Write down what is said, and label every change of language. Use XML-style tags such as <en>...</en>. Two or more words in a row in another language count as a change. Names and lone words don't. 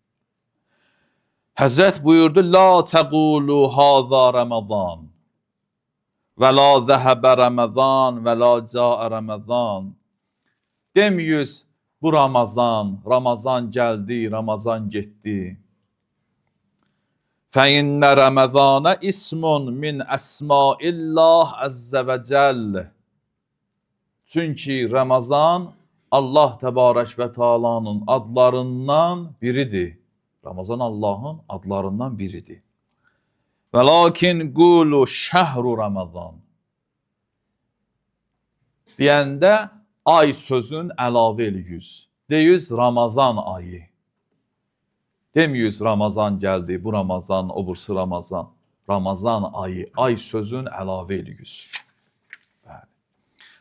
<az>Həzrət buyurdu,</az> <ar>لا تقولوا هذا رمضان ولا ذهب رمضان ولا جاء رمضان.</ar> <az>Demiyiz, bu Ramazan, Ramazan gəldi, Ramazan getdi.</az> <ar>فَإِنَّ رَمَضَانَ إِسْمٌ مِنْ أَسْمَاءِ اللّٰهِ عَزَّ وَجَلَّ.</ar> <az>Çünki Ramazan Allah Təbarək və Teala'nın adlarından biridir. Ramazan Allah'ın adlarından biridir.</az> <ar>وَلَكِنْ قُولُوا شَهْرُ Ramazan.</ar> <az>Deyəndə ay sözün əlavə eləyiz. Deyiz Ramazan ayı. Demiyiz Ramazan gəldi, bu Ramazan, o bursu Ramazan. Ramazan ayı, ay sözün əlavə eləyiz.</az>